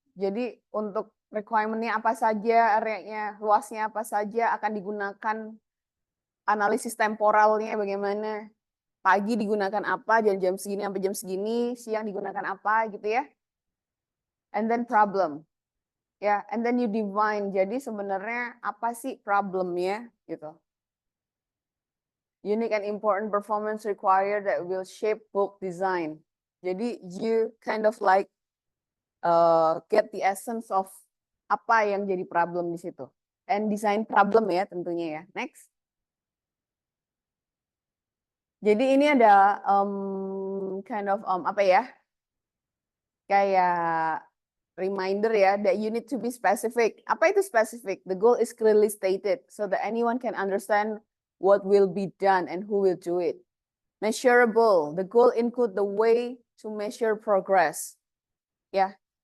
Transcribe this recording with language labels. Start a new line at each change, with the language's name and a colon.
Indonesian: Jadi untuk requirement-nya apa saja, area-nya luasnya apa saja, akan digunakan analisis temporalnya bagaimana. Pagi digunakan apa, jam segini sampai jam segini, siang digunakan apa gitu ya.
English: And then problem.
Indonesian: Ya,
English: and then you define.
Indonesian: Jadi sebenarnya apa sih problemnya gitu.
English: Unique and important performance required that will shape book design. Jadi you kind of like get the essence of
Indonesian: apa yang jadi problem di situ.
English: And design problem
Indonesian: ya tentunya ya.
English: Next.
Indonesian: Jadi ini ada kind of apa ya?
English: Kayak reminder ya that you need to be specific.
Indonesian: Apa itu
English: specific? The goal is clearly stated so that anyone can understand what will be done and who will do it. Measurable. The goal include the way to measure progress. Yeah.